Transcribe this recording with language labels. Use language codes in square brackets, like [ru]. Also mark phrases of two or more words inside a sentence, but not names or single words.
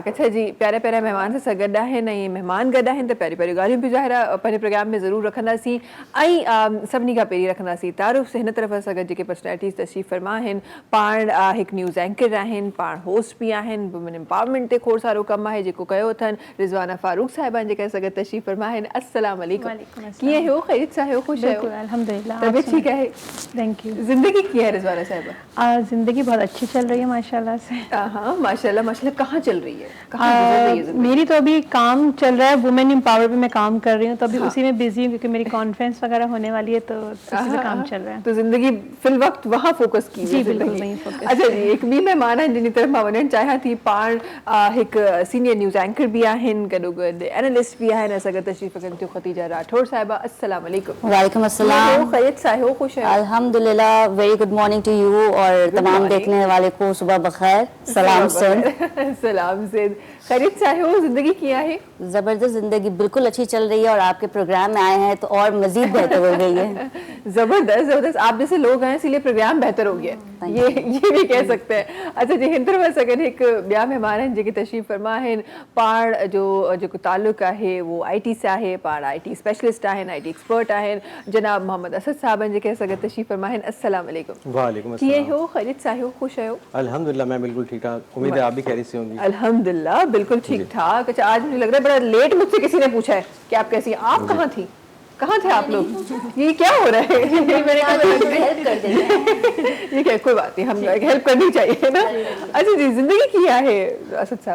[sd] अच्छा जी, प्यारे महिमान सां गॾु आहिनि ऐं महिमान गॾु आहिनि त प्यारियूं ॻाल्हियूं बि ज़ाहिर पंहिंजे प्रोग्राम में ज़रूरु रखंदासीं ऐं सभिनी खां पहिरीं रखंदासीं तारुफ़ हिन तरफ़ सां गॾु जेके पर्सनैलिटीज़ तशरीफ़ फरमा आहिनि। पाण हिकु [en] news anchor [sd] आहिनि, पाण होस्ट बि आहिनि, [en] women empowerment [sd] ते खोड़ सारो कमु आहे जेको कयो अथनि। रिज़वाना फारूक साहिबान जेके असां गॾु तशरीफ़ फरमा आहिनि। [ar] السلام عليكم, [sd] कीअं हो? ख़ैरियत सां हो? ख़ुशि आहियो? अल्हम्दुलिल्लाह, [hi] तबीयत ठीक है? [en] thank you. [sd] ज़िंदगी कीअं है रिज़वाना साहिबा? [hi] ज़िंदगी बहुत अच्छी चल रही है माशाल्लाह से। हाँ माशाल्लाह। कहाँ चल रही है, कहाँ गुजर रही है ज़िंदगी? मेरी तो अभी काम चल रहा है, [en] women empower [hi] पे मैं काम कर रही हूँ, तो अभी उसी में बिजी हूँ क्योंकि मेरी कॉन्फ्रेंस वगैरह होने वाली है, तो उसी पे काम चल रहा है। तो ज़िंदगी फिल वक्त वहाँ फोकस की जी बिल्कुल वहीं फोकस। [sd] अच्छा जी, एक ॿी महिमान आहिनि जिनी तरफ़ मां वञणु चाहियां थी। पाण हिकु [en] senior news anchor [sd] बि आहिनि, गॾोगॾु एनालिस्ट बि आहिनि। असां गॾु तशरीफ़ रखनि थियूं ख़तीजा राठौर साहिबा। [ar] السلام عليكم. وعليكم السلام. [sd] ख़ैरियत सां हो? ख़ुश आहियो? अल्हम्दुलिल्लाह, [en] very good morning to you [hi] और तमाम देखने वाले को सुबह बखैर। [sd] सलाम सिंध। सलाम सिंध। ख़ैरियत सां हो? ज़िंदगी कीअं आहे? [hi] ज़बरदस्त ज़िंदगी बिल्कुल अच्छी चल रही है और आपके प्रोग्राम में आए हैं तो और मज़ीद बेहतर हो गई है। ज़बरदस्त। आप जैसे लोग हैं इसलिए प्रोग्राम बेहतर हो गया, ये भी कह सकते हैं। [sd] अच्छा जी, हिन तरफ़ सगन हिकु ॿिया महिमान आहिनि जेके तशरीफ़ फरमा आहिनि। पाण जो जेको ताल्लुक़ आहे वो IT से आहे, पाण [en] IT specialist [sd] आहिनि, [en] IT expert [sd] आहिनि। जनाब मोहम्मद असद साहब आहिनि जेके असां गॾु तशरीफ़ फरमा आहिनि। [ar] السلام عليكم. وعليكم السلام. [sd] कीअं हो? ख़ैरियत सां हो? ख़ुश आहियो? [hi] अल्हम्दुलिल्लाह, मैं बिल्कुल ठीक ठाक। उम्मीद है आप भी खैरियत से होंगी। अल्हम्दुलिल्लाह बिल्कुल ठीक ठाक। अच्छा, आज मुझे लग रहा है बड़ा लेट मुझसे किसी ने पूछा है कि आप कैसी हैं। आप कहाँ थी, कहाँ थे आप लोग? ये क्या हो रहा है? मैंने कहा हेल्प कर देते हैं। ये क्या, कोई बात नहीं, हम हेल्प करनी चाहिए ना। अच्छा जी, जिंदगी क्या है असद साहब?